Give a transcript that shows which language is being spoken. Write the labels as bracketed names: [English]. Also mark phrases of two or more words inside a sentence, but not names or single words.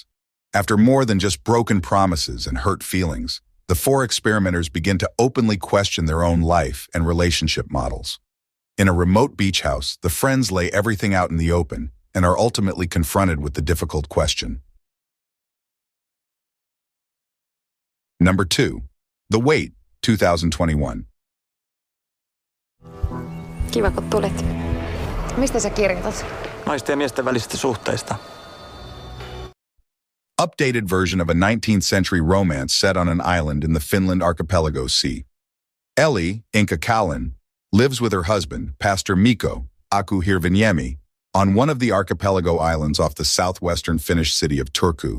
[English] After more than just broken promises and hurt feelings, the four experimenters begin to openly question their own life and relationship models. In a remote beach house, the friends lay everything out in the open and are ultimately confronted with the difficult question. Number 2, The Wait, 2021. [Finnish] Kiva, kun tulit. Mistä sä kirjoitat? Naisten ja miesten välisistä suhteista. [English] Updated version of a 19th century romance set on an island in the Finland archipelago sea. Ellie, Inka Kalin, lives with her husband, Pastor Mikko, Aku Hirviniemi, on one of the archipelago islands off the southwestern Finnish city of Turku.